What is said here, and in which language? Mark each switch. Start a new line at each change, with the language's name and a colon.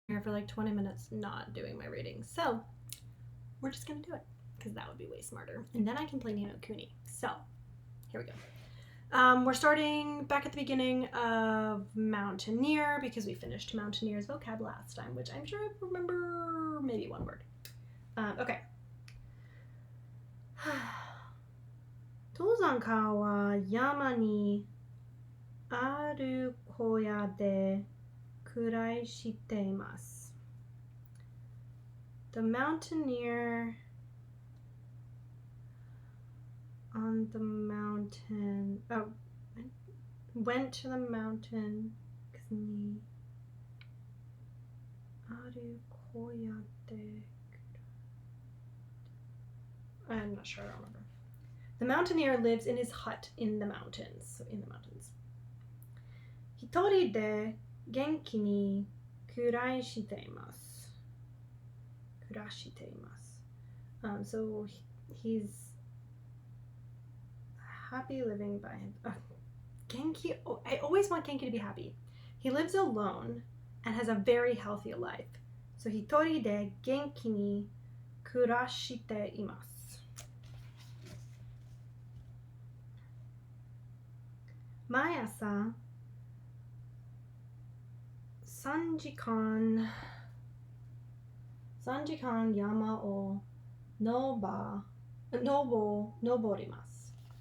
English: here for like 20 minutes not doing my reading. So we're just gonna do it because that would be way smarter. And then I can play Ni no Kuni. So here we go. We're starting back at the beginning of Mountaineer because we finished Mountaineer's vocab last time, which I'm sure I remember maybe one word. Okay.
Japanese: 登山家は山にある小屋で暮らしています。
English: The mountaineer on the mountain went to the mountain
Japanese: にある小屋で
English: I'm not sure, I don't remember. The mountaineer lives in his hut in the mountains. So in the mountains.
Japanese: 一人で元気に暮らしています。暮らしています。
English: So he's happy living by him. Genki, I always want Genki to be happy. He lives alone and has a very healthy life. So
Japanese: 一人で元気に暮らしています。毎朝3時間山を登ります。